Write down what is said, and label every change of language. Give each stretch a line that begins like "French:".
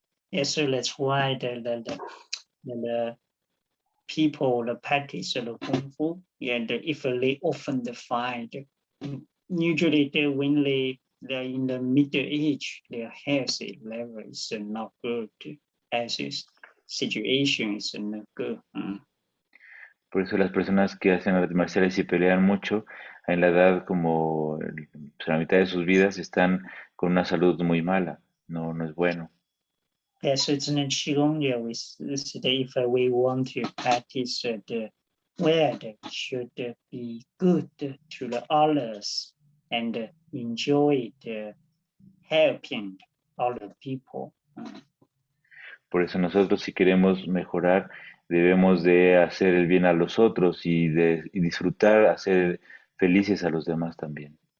English: Yeah, so that's why the people the practice the kung fu, and if they often fight, usually when they're in the middle age, their health level is not good, as is situation is not good.
Spanish: Por eso las personas que hacen artes marciales y pelean mucho, en la edad como pues, la mitad de sus vidas están con una salud muy mala. No es bueno.
English: Yes, it's an QiGong. Yeah, if we want to practice the word should be good to the others and enjoy the helping other people.
Spanish: Por eso nosotros si queremos mejorar, debemos de hacer el bien a los otros y disfrutar, hacer felices a los demás también.